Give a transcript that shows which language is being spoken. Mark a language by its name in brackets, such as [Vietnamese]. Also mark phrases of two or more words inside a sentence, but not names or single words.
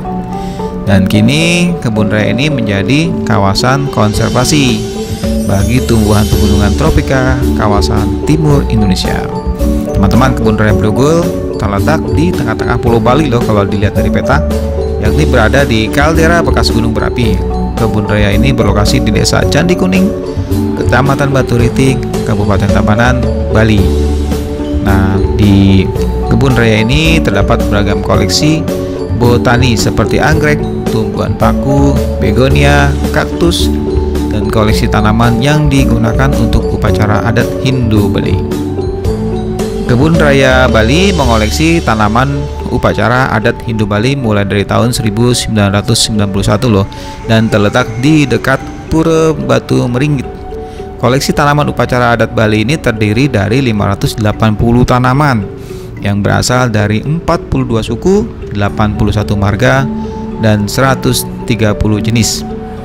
[Indonesian] Dan kini kebun raya ini menjadi kawasan konservasi bagi tumbuhan pegunungan tropika kawasan timur Indonesia. Teman-teman, kebun raya Bedugul terletak di tengah-tengah Pulau Bali loh kalau dilihat dari peta, yakni berada di kaldera bekas gunung berapi. Kebun raya ini berlokasi di Desa Candi Kuning, Kecamatan Batu Riting, Kabupaten Tabanan, Bali. Nah, di kebun raya ini terdapat beragam koleksi botani seperti anggrek, tumbuhan paku, begonia, kaktus, dan koleksi tanaman yang digunakan untuk upacara adat Hindu Bali. Kebun Raya Bali mengoleksi tanaman upacara adat Hindu Bali mulai dari tahun 1991 loh, dan terletak di dekat Pura Batu Meringgit. Koleksi tanaman upacara adat Bali ini terdiri dari 580 tanaman yang berasal dari 42 suku, 81 marga, dan 130 jenis.